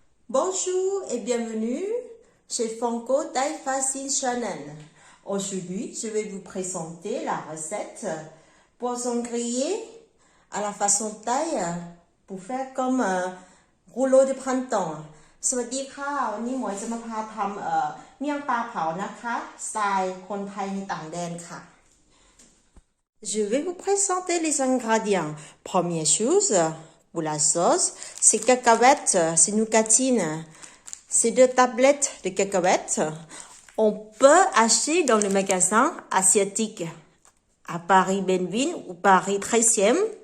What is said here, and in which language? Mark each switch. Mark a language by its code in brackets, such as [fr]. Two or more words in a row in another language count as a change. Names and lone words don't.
[fr] Bonjour et bienvenue chez Fonko Thai Facile Channel. Aujourd'hui, je vais vous présenter la recette poisson grillé à la façon thaï pour faire comme un rouleau de printemps. [th] สวัสดีค่ะวันนี้หมวยจะมาพาทำเมี่ยงปลาเผานะคะสไตล์คนไทยในต่างแดนค่ะ [fr] Je vais vous présenter les ingrédients. Première chose, pour la sauce, c'est cacahuètes, c'est nougatine. C'est 2 tablettes de cacahuètes. On peut acheter dans le magasin asiatique à Paris Benvin ou Paris 13e.